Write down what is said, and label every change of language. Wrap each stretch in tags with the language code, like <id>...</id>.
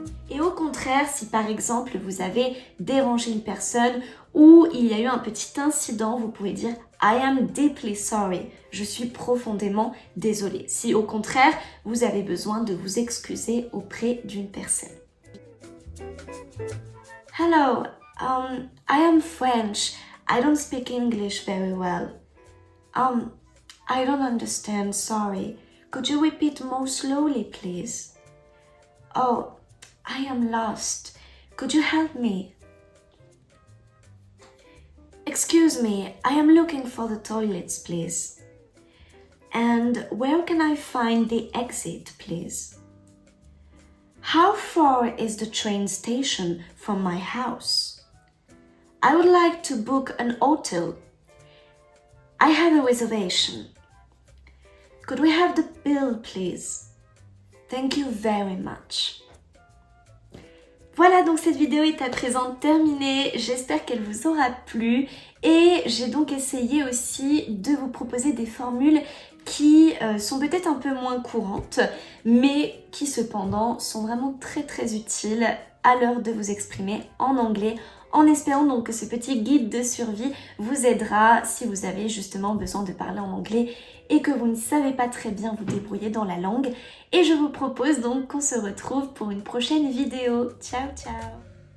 <fr>Et au contraire, si par exemple vous avez dérangé une personne ou il y a eu un petit incident, vous pouvez dire</fr> <en>I am deeply sorry.</en> <fr>Je suis profondément désolée. Si au contraire, vous avez besoin de vous excuser auprès d'une personne.</fr> <en>Hello, I am French. I don't speak English very well. I don't understand, sorry. Could you repeat more slowly, please? Oh, I am lost. Could you help me? Excuse me, I am looking for the toilets, please. And where can I find the exit, please? How far is the train station from my house? I would like to book an hotel. I have a reservation. Could we have the bill, please? Thank you very much.</en> <fr>Voilà, donc cette vidéo est à présent terminée, j'espère qu'elle vous aura plu et j'ai donc essayé aussi de vous proposer des formules qui sont peut-être un peu moins courantes mais qui cependant sont vraiment très utiles à l'heure de vous exprimer en anglais, en espérant donc que ce petit guide de survie vous aidera si vous avez justement besoin de parler en anglais et que vous ne savez pas très bien vous débrouiller dans la langue. Et je vous propose donc qu'on se retrouve pour une prochaine vidéo. Ciao ciao!</fr>